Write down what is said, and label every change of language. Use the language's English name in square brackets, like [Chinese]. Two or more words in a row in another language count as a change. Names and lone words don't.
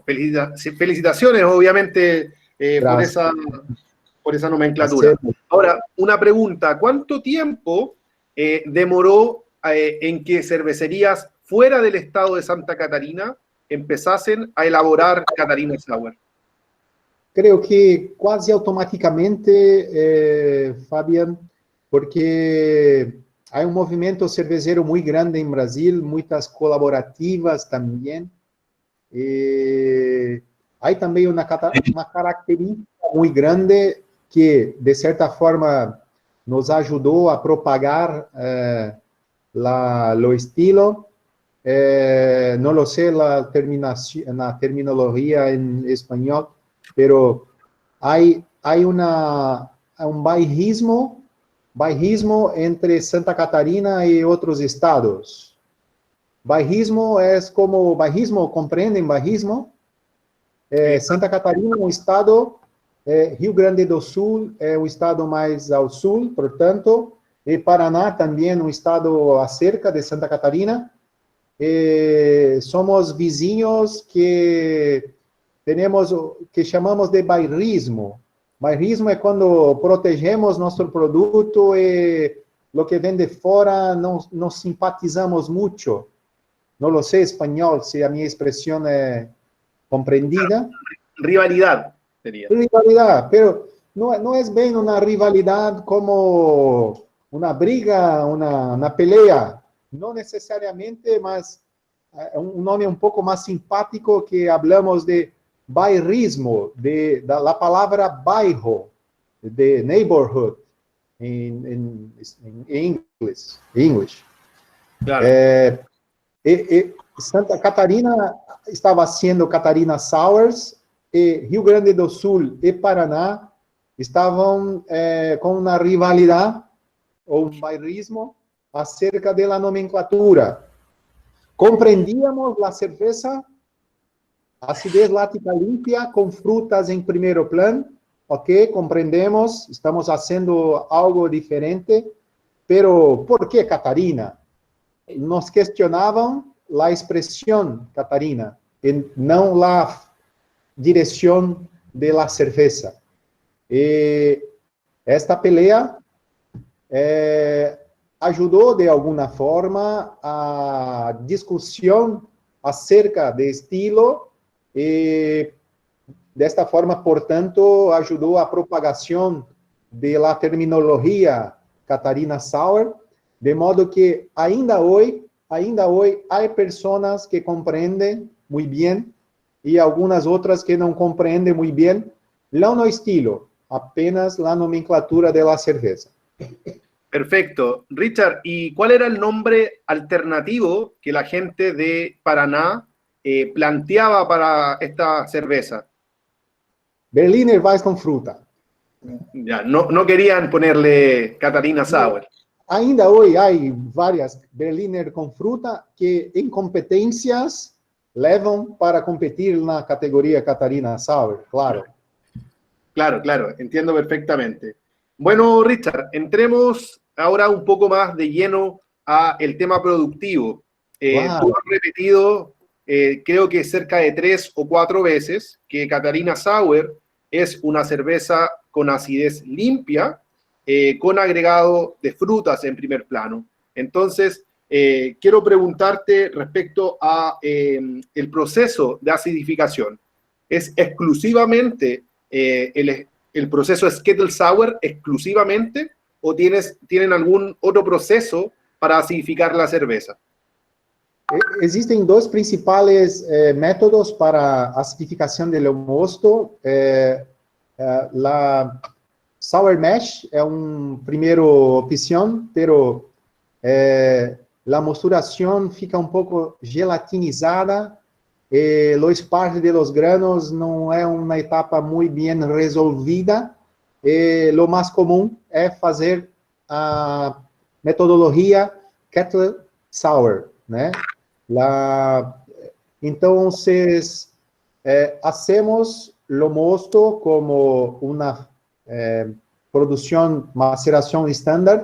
[Spanish] Felicitaciones, obviamente, por esa nomenclatura. Ahora, una pregunta. ¿Cuánto tiempo demoró en que cervecerías fuera del estado de Santa Catarina empezasen a elaborar Catarina Sour? Creo que [Portuguese] quase automaticamente, Fabian, porque há um movimento cervejeiro muito grande em Brasil, muitas colaborativas também. Há também uma característica muito grande que, de certa forma, nos ajudou a propagar o estilo. [Spanish] No lo sé la terminología en español, pero hay un bairrismo entre Santa Catarina y otros estados. Bairrismo es como, bairrismo, ¿comprenden bairrismo? [Portuguese] Santa Catarina é um estado, Rio Grande do Sul é um estado mais ao sul, portanto, e Paraná também é um estado acerca de Santa Catarina. Somos vizinhos que chamamos de bairrismo. Bairrismo é quando protegemos nosso produto e o que vem de fora não simpatizamos muito. Não lo sei espanhol, se a minha expressão é compreendida. [Spanish] Rivalidad sería. Rivalidad, pero no es bien una rivalidad como una briga, una pelea. No necesariamente, mas un nombre un poco más simpático que hablamos de bairrismo, de la palabra bairro, de neighborhood en English. Claro. [Portuguese] Santa Catarina estava sendo Catarina Sours, e Rio Grande do Sul e Paraná estavam com uma rivalidade, ou um bairrismo, acerca da nomenclatura. Compreendíamos a cerveja, acidez lática límpia, com frutas em primeiro plano, ok, compreendemos, estamos fazendo algo diferente, pero ¿por que Catarina? Nos questionavam a expressão Catarina, e não a direção [Spanish] de la cerveza. [Portuguese] Esta pelea ajudou, de alguma forma, a discussão acerca de estilo e, desta forma, portanto, ajudou a propagação da terminologia Catarina Sour, de modo que ainda hoje há pessoas que compreendem muito bem e algumas outras que não compreendem muito bem, não no estilo, apenas a nomenclatura da cerveja. [Spanish] Perfecto. Richard, ¿y cuál era el nombre alternativo que la gente de Paraná planteaba para esta cerveza? Berliner Weiss con fruta. Ya, no querían ponerle Catarina Sour. [Portuguese] Ainda hoje há várias Berliner com fruta que, em competências, levam para competir na categoria Catarina Sour, claro. [Spanish] Claro, entiendo perfectamente. Bueno, Richard, entremos ahora un poco más de lleno a el tema productivo. Wow. Tú has repetido, creo que cerca de 3 o 4 veces, que Catarina Sour es una cerveza con acidez limpia, con agregado de frutas en primer plano. Entonces, quiero preguntarte respecto a el proceso de acidificación. ¿Es exclusivamente el proceso es Kettle Sour exclusivamente o tienen algún otro proceso para acidificar la cerveza? [Portuguese] Existem dois principais métodos para acidificação do mosto. La Sour Mash é uma primeira opção, pero a mosturação fica um pouco gelatinizada. O esparge [Spanish] de los granos [Portuguese] não é uma etapa muito bem resolvida. O mais comum é fazer a metodologia Kettle Sour, né? Então, hacemos o mosto como uma produção, maceração estándar.